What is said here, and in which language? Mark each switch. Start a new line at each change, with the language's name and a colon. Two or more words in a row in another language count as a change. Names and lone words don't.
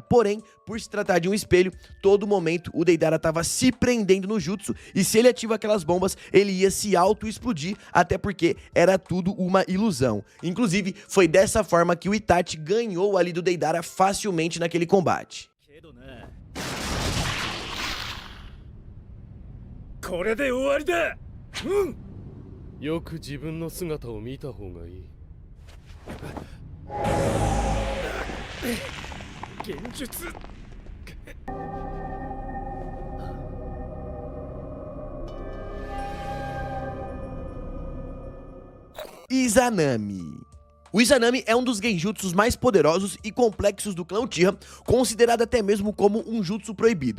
Portuguese: Porém, por se tratar de um espelho, todo momento o Deidara estava se prendendo no jutsu e se ele ativa aquelas bombas, ele ia se auto-explodir, até porque era tudo uma ilusão. Inclusive, foi dessa forma que o Itachi ganhou ali do Deidara facilmente naquele combate.
Japanese: これで終わりだ。うん。よく自分の姿を見た方がいい。現実。
Portuguese: Izanami. O Izanami é um dos genjutsus mais poderosos e complexos do clã Uchiha, considerado até mesmo como um jutsu proibido.